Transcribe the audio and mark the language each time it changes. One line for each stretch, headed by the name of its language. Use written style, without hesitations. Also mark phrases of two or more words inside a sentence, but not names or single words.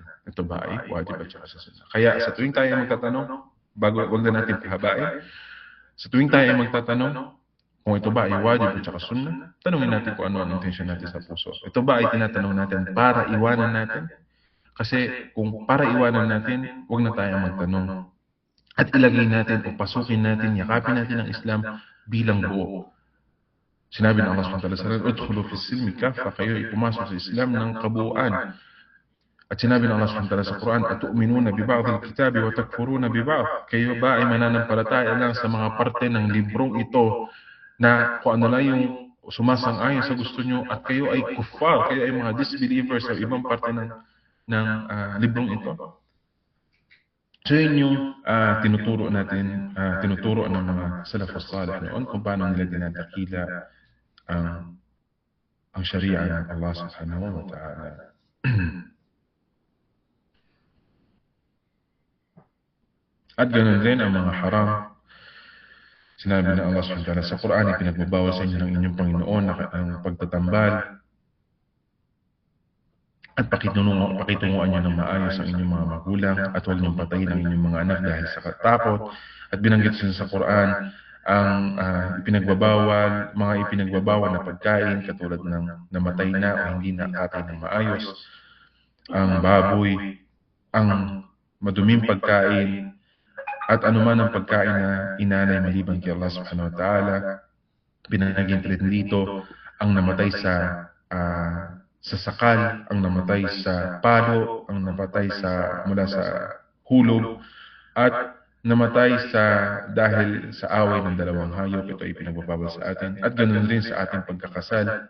Filipino: Ito ba ay wajib at saka sa sunnah. Kaya sa tuwing tayo ay magtatanong, wag na natin pahabain, sa tuwing tayo ay magtatanong kung ito ba ay wajib at saka sunnah, tanungin natin kung ano ang intensyon natin sa puso. Ito ba ay tinatanong natin para iwanan natin? Kasi kung para iwanan natin, wag na tayo magtanong. At ilagay natin o pasukin natin, yakapin natin ang Islam bilang buo. Sinabi ng
Arabic: الله سبحانه وتعالى, ادخلوا في السلم كافة,
Filipino: kayo ay pumasok sa Islam ng kabuuan. At sinabi ng
Arabic: الله سبحانه وتعالى
Filipino: sa Quran,
Arabic: أتؤمنون ببعض الكتاب وتكفرون ببعض.
Filipino: Kayo ba ay mananampalataya lang sa mga parte ng librong ito na kung ano lang yung sumasang-ayon sa gusto nyo at kayo ay kuffar, kayo ay mga disbelievers sa ibang parte ng librong ito. So yun yung tinuturo natin, tinuturo ng mga
Arabic: السلف الصالح
Filipino: noon kung paano nila dinadakila ang sharia ng
Arabic: الله سبحانه وتعالى.
Filipino: At ganoon din ang mga haram. Sinabi ng
Arabic: الله سبحانه وتعالى
Filipino: sa Quran, ipinagbabawal sa inyo ng inyong Panginoon ang pagtatambal at pakitunguan nyo ng maayos ang inyong mga magulang at huwag niyong patayin ang inyong mga anak dahil sa takot. At binanggit sa Quran ang mga ipinagbabawal na pagkain katulad ng namatay na o hindi nakatay ng maayos, ang baboy, ang maduming pagkain, at anuman ang pagkain na inalay maliban kay
Arabic: الله سبحانه وتعالى.
Filipino: Binanggit rin dito ang namatay sa sakal, ang namatay sa palo, ang namatay mula sa hulog, at namatay dahil sa away ng dalawang hayop. Ito ay pinagbabawal sa atin. At ganoon rin sa ating pagkakasal.